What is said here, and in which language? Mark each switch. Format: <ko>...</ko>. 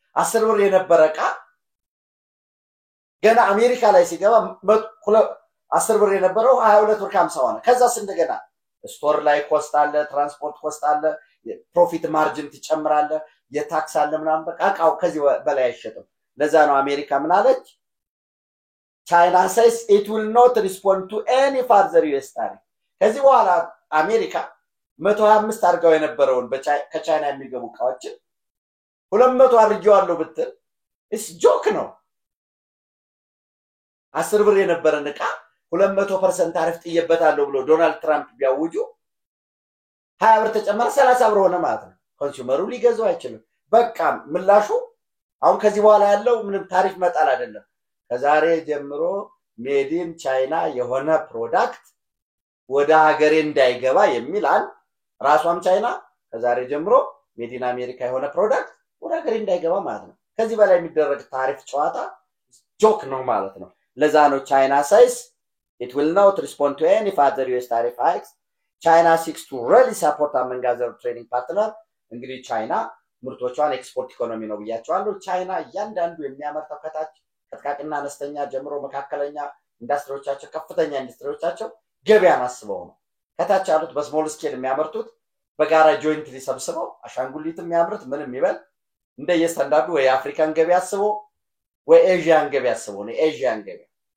<am>10 ብር የነበረ ቃል ገና አሜሪካ ላይ ሲገባ 10 ብር የነበረው 22 ብር 50 ሆነ። ከዛስ እንደገና ስቶር ላይ ኮስት አለ፣ ትራንስፖርት ኮስት አለ፣ ፕሮፊት ማርጂን ትጨምራለ፣ የታክስ አለ ምናምን በቃ ቃው ከዚህ በላይ አይሸጥም። ለዛ ነው አሜሪካ ምን አለች?</am> <en>China says it will not respond to any further US tariff.</en> <am>ከዚህ በኋላ አሜሪካ 125 አድርገው የነበረውን ከቻይና የሚገቡ ቃዎችን 200 አድርጌዋለሁ ብትል እስ ጆክ ነው። 10 ብር የነበረን ዕቃ 200% ታሪፍ ጥየበታለሁ ብሎ ዶናልድ ትራምፕ ቢያውጁ 20 ብር ተጨመረ 30 ብር ሆነ ማለት ነው። ኮንሱመሩ ሊገዛው አይችልም። በቃ ምላሹ አሁን ከዚህ በኋላ ያለው ምንም ታሪፍ መጣል አይደለም። ከዛሬ ጀምሮ ሜዲን ቻይና የሆነ ፕሮዳክት ወደ ሀገሬ እንዳይገባ የሚል አንድ ራሷም ቻይና ከዛሬ ጀምሮ ሜዲን አሜሪካ የሆነ ፕሮዳክት ወደ ሀገሬ እንዳይገባ ማለት ነው። ከዚህ በላይ የሚደረግ ታሪፍ ጨዋታ ጆክ ነው ማለት ነው። ለዛ ነው ቻይና</am> <en>says it will not respond to any further US tariff hikes. China seeks to really support among other trading partner.</en> <am>እንግዲህ ቻይና ምርቶቿን ኤክስፖርት ኢኮኖሚ ነው ብያቸዋለሁ። ቻይና እያንዳንዱ የሚያመርተው ከታች ከጥቃቅንና አነስተኛ ጀምሮ መካከለኛ ኢንዱስትሪዎቻቸው ከፍተኛ ኢንዱስትሪዎቻቸው ገበያን አስበው ነው። ከታች ያሉት በስሞል ስኬል የሚያመርቱት በጋራ ጆይንትሊ ሰብስበው አሻንጉሊት የሚያምርት ምንም ይበል እንደ የስታንዳርዱ ወይ አፍሪካን ገበያ አስበው ወይ ኤዥያን ገበያ አስበው ነው። ኤዥያን ገበያ</am>